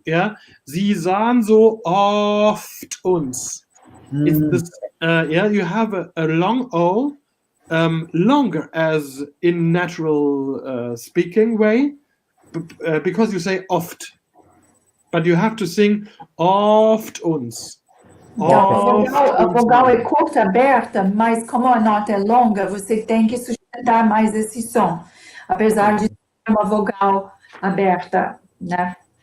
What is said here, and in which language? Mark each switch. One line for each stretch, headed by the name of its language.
German: Yeah, Sie sahen so oft uns.
English: It's this, you have a long O, longer as in natural speaking way, because you say oft, but you have to sing oft uns.
Portuguese: Então, a vogal é curta, aberta, mas como a nota é longa, você tem que sustentar mais esse som, apesar de ser uma vogal aberta, né?